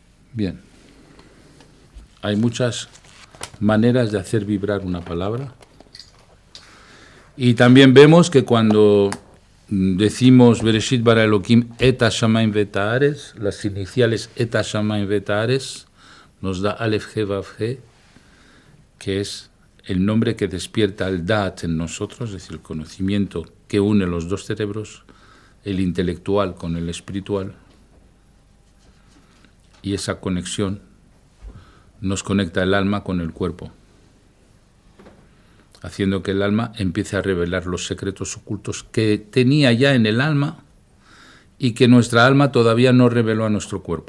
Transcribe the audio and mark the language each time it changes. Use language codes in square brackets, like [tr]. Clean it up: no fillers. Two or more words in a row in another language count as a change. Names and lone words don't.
[es] Bien. Hay muchas maneras de hacer vibrar una palabra. Y también vemos que cuando decimos [he] בראשית ברא אלוהים את השמים ואת הארץ, [es] las iniciales [he] את השמים ואת הארץ, [es] nos da [he] אלף הא וו הא, [es] que es el nombre que despierta el Da'at en nosotros, es decir, el conocimiento que une los dos cerebros, el intelectual con el espiritual, y esa conexión nos conecta el alma con el cuerpo, haciendo que el alma empiece a revelar los secretos ocultos que tenía ya en el alma y que nuestra alma todavía no reveló a nuestro cuerpo.